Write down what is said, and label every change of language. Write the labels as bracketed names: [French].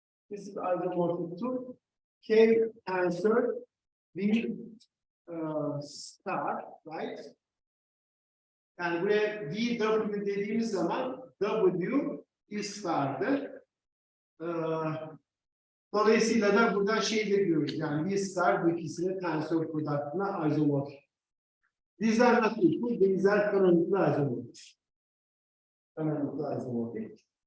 [English] This is isomorphic to K tensor B star, right? [Turkish] Yani buraya VW dediğimiz zaman W is star'dır. Dolayısıyla da buradan şey de diyoruz yani V star bu ikisinin tensor product'ına isomorph. [English] These are not equal, these are canonically isomorphic. Canonically isomorphic.